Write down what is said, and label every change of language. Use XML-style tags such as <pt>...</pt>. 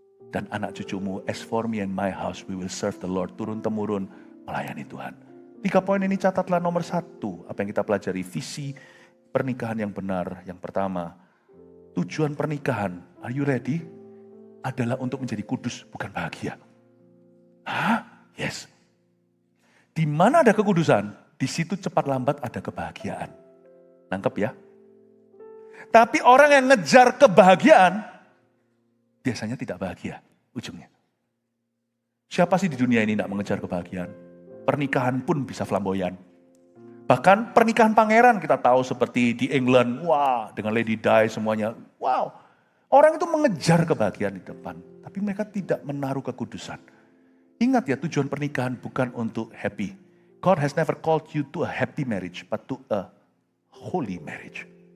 <id>Dan anak cucumu,</id> <en>as for me and my house, we will serve the Lord.</en> <id>Turun-temurun melayani Tuhan. 3 poin ini catatlah nomor 1. Apa yang kita pelajari, visi pernikahan yang benar. Yang pertama, tujuan pernikahan,</id> <en>are you ready?</en> <id>Adalah untuk menjadi kudus, bukan bahagia. Yes. Di mana ada kekudusan, di situ cepat lambat ada kebahagiaan. Nangkep ya? Tapi orang yang ngejar kebahagiaan, biasanya tidak bahagia ujungnya. Siapa sih di dunia ini tidak mengejar kebahagiaan? Pernikahan pun bisa flamboyan. Bahkan pernikahan pangeran kita tahu seperti di England, wah dengan Lady Di semuanya, wow. Orang itu mengejar kebahagiaan di depan, tapi mereka tidak menaruh kekudusan. Ingat ya, tujuan pernikahan bukan untuk happy.</id> <en>God has never called you to a happy marriage, but to a holy marriage.</en>